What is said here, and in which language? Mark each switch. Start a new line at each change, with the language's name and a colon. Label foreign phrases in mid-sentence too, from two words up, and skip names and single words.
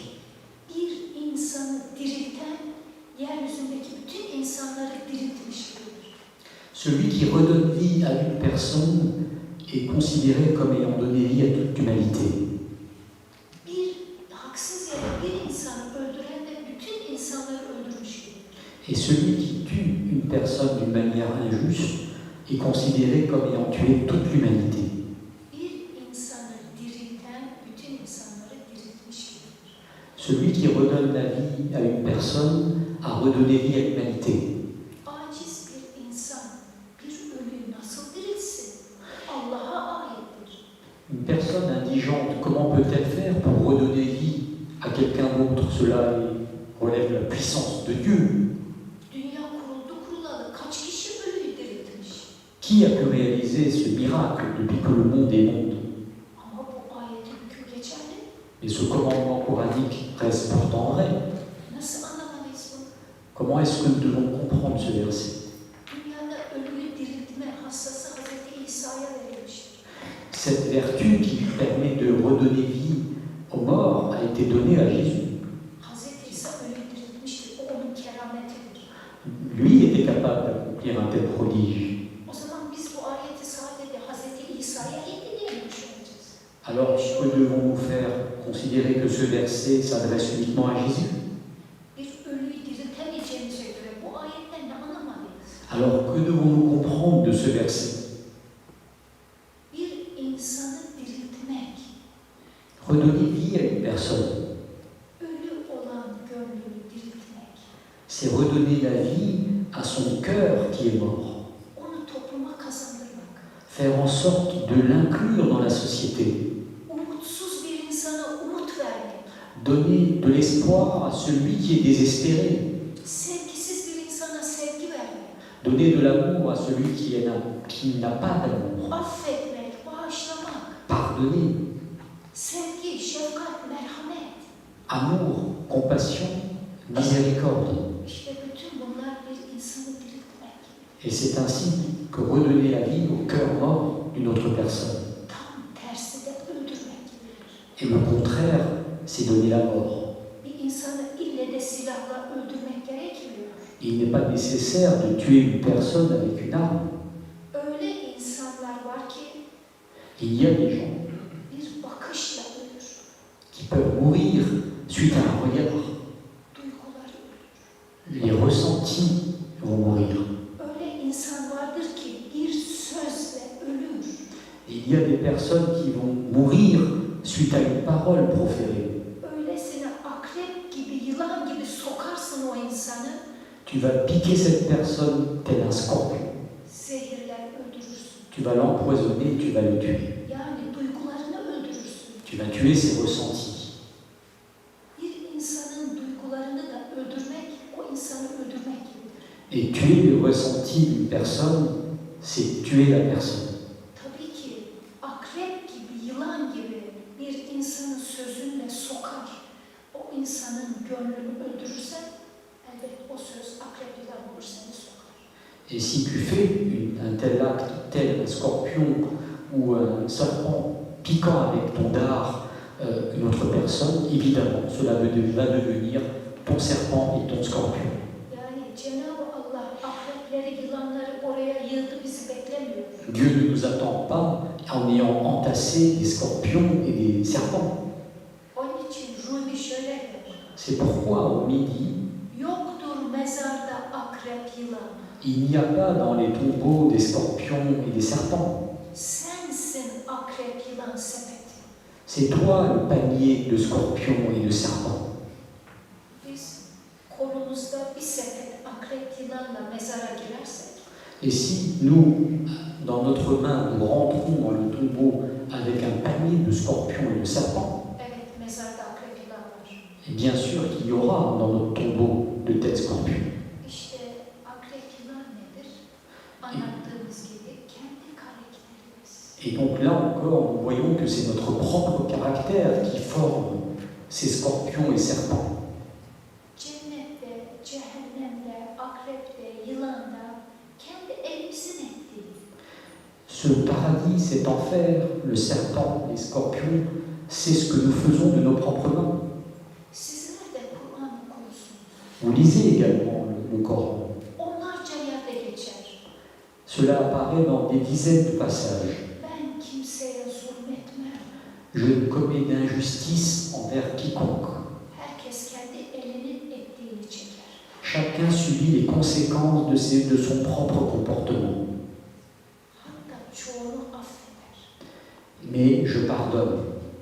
Turkish: Bir insanı dirilten, yeryüzündeki bütün insanları diriltmiş gibidir.
French: Celui qui redonne vie à une personne est considéré comme ayant donné vie à toute l'humanité.
Turkish: Bir haksız yere bir insanı öldüren de bütün insanları öldürmüş gibidir.
French: Et celui qui tue une personne d'une manière injuste est considéré comme ayant tué toute l'humanité.
Turkish: Bir insanı dirilten bütün insanları diriltmiş gibidir.
French: Celui qui redonne la vie à une personne a redonné vie à l'humanité.
Turkish: Aciz bir insan bir ölüyü nasıl diriltsin? Allah'a aittir.
French: Une personne indigente, comment peut-elle faire pour redonner vie à quelqu'un d'autre? Cela relève de la puissance de Dieu.
Turkish: Dünya kuruldu kurulalı kaç kişi ölüyü diriltmiş?
French: Qui a pu réaliser ce miracle depuis que le monde est monde?
Turkish: Ama bu ayetin hükmü geçerli.
French: Mais ce commandement coranique reste pourtant vrai.
Turkish: Nasıl anlamalıyız bunu?
French: Comment est-ce que nous devons comprendre ce verset?
Turkish: Dünyada ölüyü diriltme hassası Hazreti İsa'ya verilmiştir.
French: Cette vertu qui permet de redonner vie aux morts a été donnée à Jésus.
Turkish: Hazreti İsa ölüyü diriltmiştir. O onun kerametidir.
French: Lui était capable d'accomplir un tel prodige.
Turkish: O zaman biz bu ayeti sadece Hazreti İsa'ya indi diye mi düşüneceğiz?
French: Alors, que devons-nous faire? Considérer que ce verset s'adresse uniquement à Jésus?
Turkish: Bir ölüyü diriltemeyeceğimize göre bu ayetten ne anlamalıyız?
French: Alors, que devons-nous comprendre de ce verset?
Turkish: Bir insanı diriltmek,
French: Redonner vie à une personne,
Turkish: ölü olan gönlünü diriltmek,
French: c'est redonner la vie à son cœur qui est mort.
Turkish: onu topluma kazandırmak,
French: Faire en sorte de l'inclure dans la société.
Turkish: umutsuz bir insana umut vermek,
French: Donner de l'espoir à celui qui est désespéré.
Turkish: sevgisiz bir insana sevgi vermek,
French: Donner de l'amour à celui qui n'a pas d'amour.
Turkish: affetmek, bağışlamak,
French: Pardonner.
Turkish: sevgi, şefkat, merhamet.
French: Amour, compassion, miséricorde.
Turkish: İşte bütün bunlar bir insanı diriltmek.
French: Et c'est ainsi que redonner la vie au cœur mort d'une autre personne.
Turkish: Tam tersi de öldürmek gibidir.
French: Et le contraire, c'est donner la mort.
Turkish: Bir insanı ille de silahla öldürmek gerekmiyor.
French: Il n'est pas nécessaire de tuer une personne avec une arme.
Turkish: Öyle insanlar var ki
French: Il y a des gens
Turkish: bir bakışla ölür,
French: qui peuvent mourir suite à un regard.
Turkish: duyguları ölür.
French: Les ressentis vont mourir.
Turkish: Öyle insan vardır ki bir sözle ölür.
French: Il y a des personnes qui vont mourir suite à une parole proférée.
Turkish: Öylesine akrep gibi, yılan gibi sokarsın o insanı,
French: Tu vas piquer cette personne tel un scorpion.
Turkish: zehirler öldürürsün.
French: Tu vas l'empoisonner, tu vas le tuer.
Turkish: Yani duygularını öldürürsün.
French: Tu vas tuer ses ressentis.
Turkish: Bir insanın duygularını da öldürmek, o insanı öldürmek gibidir.
French: Et tuer les ressentis d'une personne, c'est tuer la personne.
Turkish: Tabii ki akrep gibi, yılan gibi bir insanın sözünle sokar. O insanın gönlünü öldürürsen, elbette o söz akrep yılan olur, seni sokar.
French: Et si tu fais un tel acte, tel un scorpion ou un serpent piquant avec ton dard une autre personne, évidemment, cela va devenir ton serpent et ton scorpion.
Turkish: Yani Cenab-ı Allah akrepleri, yılanları oraya yığdı, bizi beklemiyor.
French: Dieu ne nous attend pas en ayant entassé des scorpions et des serpents.
Turkish: Onun için Rumi şöyle der.
French: C'est pourquoi au midi,
Turkish: Yoktur mezarda akrep yılan.
French: il n'y a pas dans les tombeaux des scorpions et des serpents.
Turkish: Sensin
French: C'est toi le panier de scorpions et de serpents.
Turkish: Biz kolumuzda bir sepet akrep yılanla mezara girersek,
French: Et si nous, dans notre main, nous rentrons dans le tombeau avec un panier de scorpions et de serpents,
Turkish: evet mezarda akrep yılan var.
French: et bien sûr qu'il y aura dans notre tombeau de têtes scorpions.
Turkish: İşte akrep yılan nedir? Anlattığımız gibi kendi karakterimiz.
French: Et donc là encore, nous voyons que c'est notre propre caractère qui forme ces scorpions et serpents.
Turkish: Cennette, cehennemde, akrepte, yılanda kendi elimizin ettiği.
French: Ce paradis, cet enfer, le serpent, les scorpions, c'est ce que nous faisons de nos propres mains.
Turkish: Sizler de Kur'an okursunuz.
French: Vous lisez également le Coran.
Turkish: Onlarca yerde geçer.
French: Cela apparaît dans des dizaines de passages.
Turkish: Ben kimseye zulmetmem.
French: Je ne commets d'injustice envers quiconque.
Turkish: Herkes kendi elinin ettiğini çeker.
French: Chacun subit les conséquences de son propre comportement.
Turkish: Hatta çoğunu affeder.
French: Mais je pardonne.